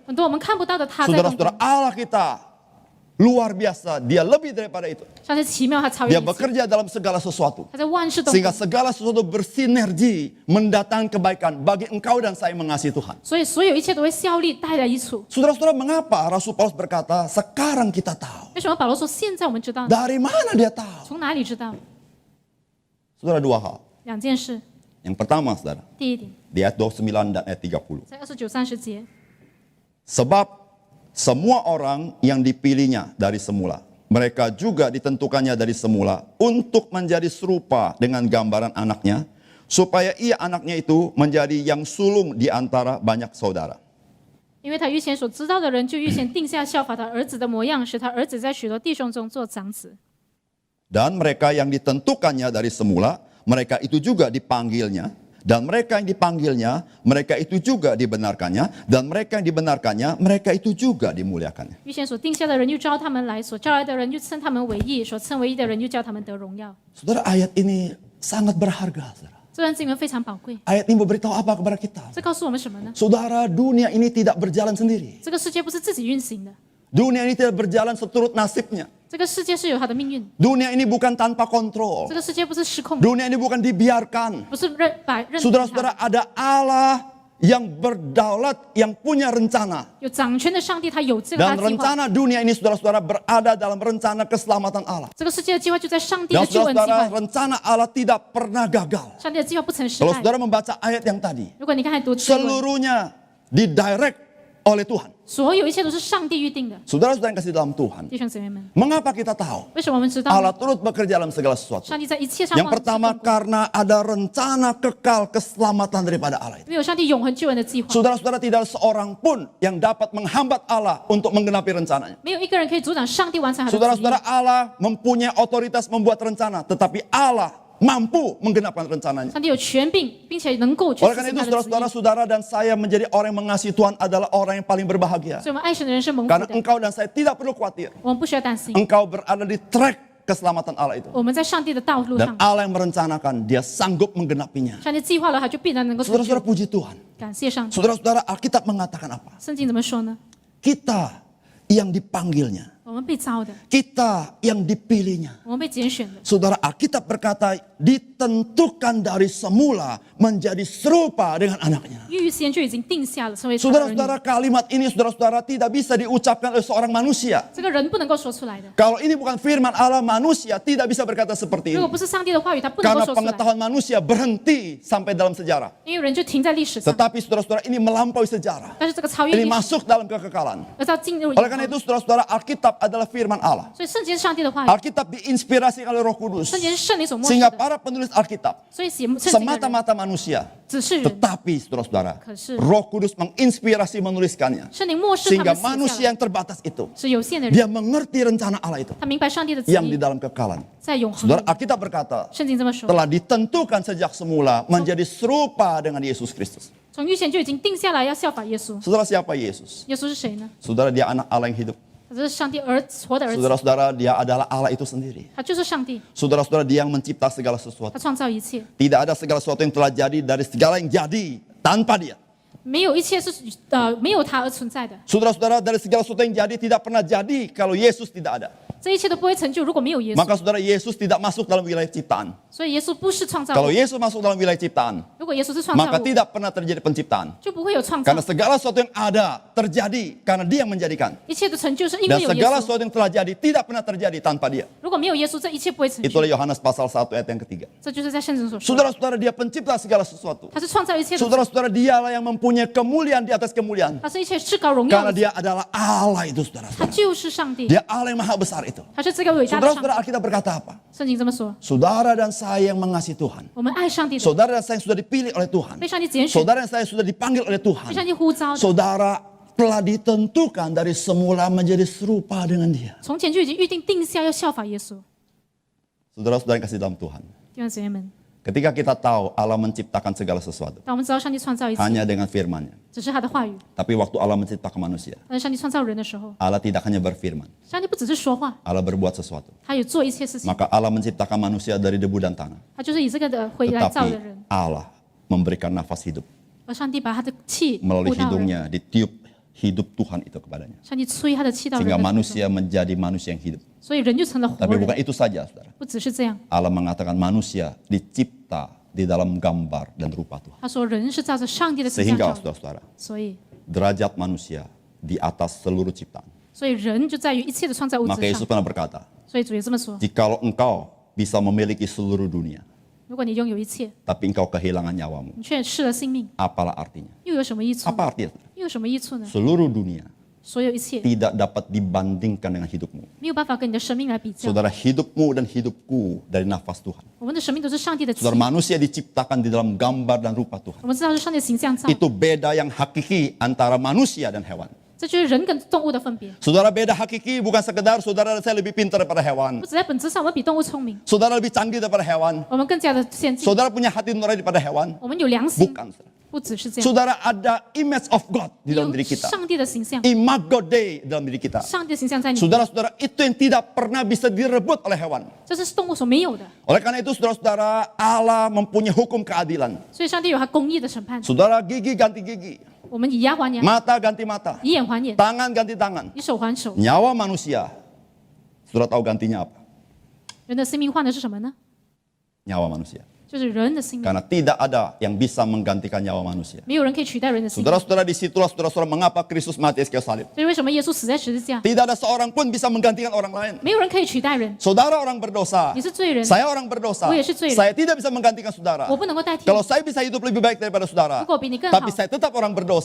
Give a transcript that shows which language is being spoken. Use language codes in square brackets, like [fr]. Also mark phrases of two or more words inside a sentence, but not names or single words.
[zh] 很多我们看不到的他在动 [id] Saudara-saudara, [zh] 工。 [id] Allah kita luar biasa. Dia lebih daripada itu. [zh] 上帝奇妙，他超越 [id] Dia [zh] 一切， [id] bekerja dalam segala sesuatu. [zh] 他在万事动 [id] Sehingga [zh] 工。 [id] segala sesuatu bersinergi mendatangkan kebaikan bagi engkau dan saya mengasihi Tuhan. [zh] 所以所有一切都会效力，带来益处。 [id] Saudara-saudara, mengapa Rasul Paulus berkata, sekarang kita tahu. [zh] 为什么保罗说现在我们知道？ [id] Dari mana dia tahu? [zh] 从哪里知道？ [id] Saudara, dua hal. [zh] 两件事。 [id] Yang pertama, saudara, [zh] 第一点， [id] di ayat 29 dan ayat 30. [zh] 在29、30节， [id] Sebab semua orang yang dipilihnya dari semula, mereka juga ditentukannya dari semula untuk menjadi serupa dengan gambaran anaknya, supaya ia anaknya itu menjadi yang sulung di antara banyak saudara. [zh] 因为他预先所知道的人，就预先定下效法他儿子的模样，使他儿子在许多弟兄中做长子。 [id] Dan mereka yang ditentukannya dari semula, mereka itu juga dipanggilnya. Dan mereka yang dipanggilnya, mereka itu juga dibenarkannya. Dan mereka yang dibenarkannya, mereka itu juga dimuliakannya. [zh] 预先所定下的人，又招他们来；所招来的人，又称他们为义；所称为义的人，又叫他们得荣耀。 [id] Saudara, ayat ini sangat berharga, saudara. [zh] 这段经文非常宝贵， [id] Ayat ini memberitahu apa kepada kita? [zh] 这告诉我们什么呢？ [id] Saudara, dunia ini tidak berjalan sendiri. [zh] 这个世界不是自己运行的， [id] Dunia ini tidak berjalan seturut nasibnya. [zh] 这个世界是有它的命运， [id] Dunia ini bukan tanpa kontrol. [zh] 这个世界不是失控的， [id] Dunia ini bukan dibiarkan. [zh] 不是任凭 [id] Saudara-saudara, [zh] 它。 [id] ada Allah yang berdaulat, yang punya rencana. [zh] 有掌权的上帝，他有这个他 [id] Dan [zh] 的计划。 [id] rencana dunia ini, saudara-saudara, berada dalam rencana keselamatan Allah. [zh] 这个世界的计划就在上帝 [id] Dan [zh] 的救恩计 [id] saudara-saudara, [zh] 划。 [id] rencana Allah tidak pernah gagal. [zh] 上帝的计划不曾失 [id] Kalau [zh] 败。 [id] saudara membaca ayat yang tadi, [zh] 如果你刚才读经文， [id] seluruhnya didirect oleh Tuhan. [zh] 所有一切都是上帝预定的。 [id] Saudara-saudara yang kasih dalam Tuhan, [zh] 弟兄姊妹们， [id] mengapa kita tahu [zh] 为什么我们知道 [id] Allah [zh] 呢？ [id] turut bekerja dalam segala sesuatu? [zh] 上帝在一切上 [id] Yang pertama, karena ada rencana kekal keselamatan daripada Allah itu. [zh] 因为有上帝永恒救恩的计划， [id] Saudara-saudara, tidak ada seorang pun yang dapat menghambat Allah untuk menggenapi rencananya. [zh] 没有一个人可以阻挡上帝完成他的旨意。 [id] Saudara-saudara, Allah mempunyai otoritas membuat rencana, tetapi Allah mampu menggenapkan rencananya. [zh] 上帝有权柄，并且能够去 [id] Oleh [zh] 实 [id] karena [zh] 行 [id] itu, [zh] 他的旨意。 [id] saudara-saudara, saudara dan saya menjadi orang yang mengasihi Tuhan adalah orang yang paling berbahagia. [zh] 所以我们爱神的人是蒙福 [id] Karena [zh] 的， [id] engkau dan saya tidak perlu khawatir. [zh] 我们不需要担心， [id] Engkau berada di track keselamatan Allah itu. [zh] 我们在上帝的道路 [id] Dan [zh] 上， [id] Allah yang merencanakan, dia sanggup menggenapinya. [zh] 上帝计划了，他就必然能够成就 [id] Saudara-saudara, puji Tuhan. [zh] 感谢上帝。 [id] Saudara-saudara, Alkitab mengatakan apa? [zh] 圣经怎么说呢？ [id] Kita yang dipanggilnya. [zh] 我们被造的， [id] Kita yang dipilihnya. [zh] 我们被拣选的。 [id] Saudara, Alkitab berkata ditentukan dari semula menjadi serupa dengan anaknya. [zh] 预先就已经定下了成为他的儿女。 [id] Saudara-saudara, kalimat ini saudara-saudara tidak bisa diucapkan oleh seorang manusia. [zh] 这个人不能够说出来的。 [id] Kalau ini bukan firman Allah, manusia tidak bisa berkata seperti [zh] 如果 [id] ini. [zh] 不是上帝的话语，他不能够 [id] Karena [zh] 说出来， [id] pengetahuan manusia berhenti sampai dalam sejarah. [zh] 因为人就停在历史上。 [id] Tetapi saudara-saudara, ini melampaui sejarah. [zh] 但是这个超越 [id] Ini [zh] 历史， [id] masuk dalam kekekalan. [zh] 而是要进入。 [id] Oleh karena itu saudara-saudara, Alkitab adalah firman Allah. [zh] 所以圣经是上帝的话语， [id] Alkitab diinspirasi oleh Roh Kudus. [zh] 圣经是圣灵所默示 [id] Sehingga [zh] 的。 [id] para penulis Alkitab [zh] 所以写圣经的人 [id] semata-mata manusia. [zh] 只是人， [id] Tetapi saudara-saudara, [zh] 可是 [id] Roh Kudus menginspirasi menuliskannya. [zh] 圣灵默示他 [id] Sehingga [zh] 们写下 [id] manusia [zh] 来， [id] yang terbatas itu, [zh] 是有限的人， [id] dia mengerti rencana Allah itu [zh] 他明白上帝的旨 [id] yang di [zh] 意 [id] dalam kekekalan. [zh] 在永恒 [id] Saudara, [zh] 里。 [id] Alkitab berkata [zh] 圣经这么说， [id] telah ditentukan sejak semula menjadi serupa dengan Yesus Kristus. [zh] 从预前就已经定下来要效法耶稣。 [id] Saudara, siapa Yesus? [zh] 耶稣是谁呢？ [id] Saudara, dia anak Allah yang hidup. [zh] 他是上帝活的儿子， [id] Saudara-saudara, dia adalah Allah itu sendiri. [zh] 他就是上帝， [id] Saudara-saudara, dia yang mencipta segala sesuatu. [zh] 他创造一切， [id] Tidak ada segala sesuatu yang telah jadi dari segala yang jadi tanpa dia. [zh] 没有一切是没有他而存在的， [id] Saudara-saudara, dari segala sesuatu yang jadi tidak pernah jadi kalau Yesus tidak ada. [zh] 这一切都不会成就，如果没有耶稣。 [id] Maka saudara, Yesus tidak masuk dalam wilayah ciptaan. [zh] 所以耶稣不是创造 [id] Kalau [zh] 物， [id] Yesus masuk dalam wilayah ciptaan, [zh] 如果耶稣是创造 [id] maka [zh] 物， [id] tidak pernah terjadi penciptaan. [zh] 就不会有创造 [id] Karena，segala sesuatu yang ada terjadi karena dia yang menjadikan. [zh] 一切的成就是因 [id] Dan [zh] 为有耶 [id] segala [zh] 稣。 [id] sesuatu yang telah jadi tidak pernah terjadi tanpa dia. [zh] 如果没有耶稣，这一切不会成就。 [id] Itulah Yohanes pasal 1 ayat yang ketiga. [zh] 这就是在圣经所说的， [id] Saudara-saudara, dia pencipta segala sesuatu. [zh] 他是创造一切的， [id] Saudara-saudara, dialah yang mempunyai kemuliaan di atas kemuliaan. [zh] 他是一切至高荣耀 [id] Karena [zh] 的， [id] dia adalah Allah itu [zh] 他 [id] saudara-saudara. [zh] 就是上帝， [id] Dia Allah yang maha besar itu. [zh] 他是这个伟大的上 [id] Saudara-saudara, [zh] 帝。 [id] Alkitab berkata apa? [zh] 圣经这么说， [id] Saudara dan saya yang mengasihi Tuhan. [zh] 我们爱上帝的， [id] Saudara dan saya yang sudah dipilih oleh Tuhan. [zh] 被上帝拣选， [id] Saudara dan saya sudah dipanggil oleh [zh] 被 [id] Tuhan. [zh] 上帝呼召的， [id] Saudara telah ditentukan dari semula menjadi serupa dengan dia. [zh] 从前就已经预定定下要效法耶稣。 [id] Saudara-saudara yang kasih dalam Tuhan. [zh] 弟兄姊妹们， [id] Ketika kita tahu Allah menciptakan segala sesuatu. [zh] 当我们知道上帝创造一切， [id] Hanya dengan firman-Nya. [zh] 只是他的话语， [id] Tapi waktu Allah menciptakan manusia. [zh] 但是上帝创造人的时候， [id] Allah tidak hanya berfirman. [zh] 上帝不只是说话， [id] Allah berbuat sesuatu. [zh] 他有做一切事情， [id] Maka Allah menciptakan manusia dari debu dan tanah. [zh] 他就是以这个的回来造的 [id] Tetapi [zh] 人， [id] Allah memberikan nafas hidup. [zh] 而上帝把他的气 [id] Melalui [zh] 呼到人， [id] hidungnya ditiup hidup Tuhan itu kepadanya. [zh] 上帝吹他的气到人 [id] Sehingga [zh] 的口中， [id] manusia menjadi manusia yang hidup. [zh] 所以人就成了活 [id] Tapi bukan [zh] 人。 [id] itu saja, saudara. [zh] 不只是这样， [id] Allah mengatakan manusia dicipta di dalam gambar dan rupa Tuhan. [zh] 他说人是照着上帝的形象 [id] Sehingga [zh] 造的， [id] saudara-saudara, [zh] 所以 [id] derajat manusia di atas seluruh ciptaan. [zh] 所以人就在于一切的创造物 [id] Maka [zh] 之 [id] Yesus [zh] 上。 [id] pernah berkata, [zh] 所以主也这么说： [id] jikalau engkau bisa memiliki seluruh dunia, [zh] 如果你拥有一切， [id] tapi engkau kehilangan nyawamu, [zh] 你却失了性命， [id] apalah artinya? [zh] 又有什么益处呢？ [id] Apa artinya? [zh] 又有什么益处呢？ [id] Seluruh dunia [zh] 所有一切 [id] tidak dapat dibandingkan dengan hidupmu. [zh] 没有办法跟你的生命来比较。 [id] Saudara, hidupmu dan hidupku dari nafas Tuhan. [zh] 我们的生命都是上帝的气， [id] Saudara, manusia diciptakan di dalam gambar dan rupa Tuhan. [zh] 我们知道是上帝的形象造， [id] Itu beda yang hakiki antara manusia dan hewan. [zh] 这就是人跟动物的分别。 [id] Saudara, beda hakiki bukan sekedar saudara dan saya lebih pintar daripada hewan. [zh] 不只在本质上，我们比动物聪明， [id] Saudara lebih canggih daripada hewan. [zh] 我们更加的先进， [id] Saudara punya hati nurani daripada hewan. [zh] 我们有良心， [id] Bukan. saudara. [zh] 不只是这样， [id] Saudara, ada [en] image of God [id] di dalam [zh] 有 [id] diri kita. [zh] 上帝的形象， [la] Imago Dei [id] dalam diri kita. [zh] 上帝的形象在你， [id] Saudara-saudara, itu yang tidak pernah bisa direbut oleh hewan. [zh] 这是动物所没有的。 [id] Oleh karena itu, saudara-saudara, Allah mempunyai hukum keadilan. [zh] 所以上帝有他公义的审判， [id] Saudara, gigi ganti gigi, [zh] 我们以牙还牙， [id] mata ganti mata, [zh] 以眼还眼， [id] tangan ganti tangan, [zh] 以手还手。 [id] nyawa manusia. Saudara tahu gantinya apa? [zh] 人的生命换的是什么呢？ [id] Nyawa manusia. [zh] 就是人的性命， [id] Karena tidak ada yang bisa menggantikan nyawa manusia. [zh] 没有人可以取代人的性命。 [id] Saudara-saudara, disitulah saudara-saudara mengapa Kristus mati di kayu salib. [zh] 所以为什么耶稣死在十字架？ [id] Tidak ada seorang pun bisa menggantikan orang lain. [zh] 没有人可以取代人。 [id] Saudara orang berdosa. [zh] 你是罪人， [id] Saya orang berdosa. [zh] 我也是罪人。 [id] Saya tidak bisa menggantikan saudara. [zh] 我不能够代替你。 [id] Kalau saya bisa hidup lebih baik daripada saudara, [zh] 如果比你更好 [id] tapi，saya tetap orang berdosa.